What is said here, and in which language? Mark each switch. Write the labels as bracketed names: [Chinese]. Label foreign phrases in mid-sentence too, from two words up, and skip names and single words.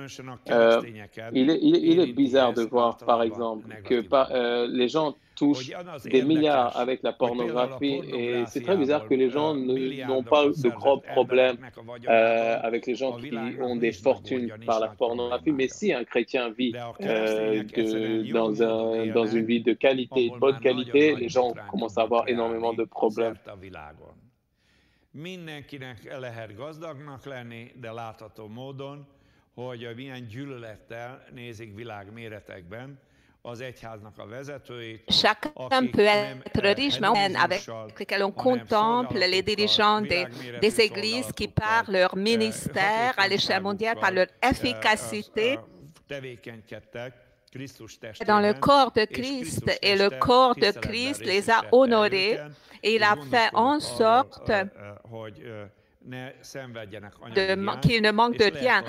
[French] Il est bizarre de voir, par exemple, que les gens touchent des milliards avec la pornographie et c'est très bizarre que les gens n'ont pas de gros problèmes avec les gens qui ont des fortunes par la pornographie. Mais si un chrétien vit dans une vie de qualité, de bonne qualité, les gens commencent à avoir énormément de problèmes. [Hungarian] Mindenkinek lehet gazdagnak lenni, de látható módon, hogy milyen gyűlölettel nézik világméretekben az egyháznak a vezetőit. [French] Chacun peut être riche, mais avec lesquels on contemple les dirigeants des églises qui, par leur ministère à l'échelle mondiale, par leur efficacité, dans le corps de Christ, et le corps de Christ les a honorés et il a fait en sorte qu'ils ne manquent de rien.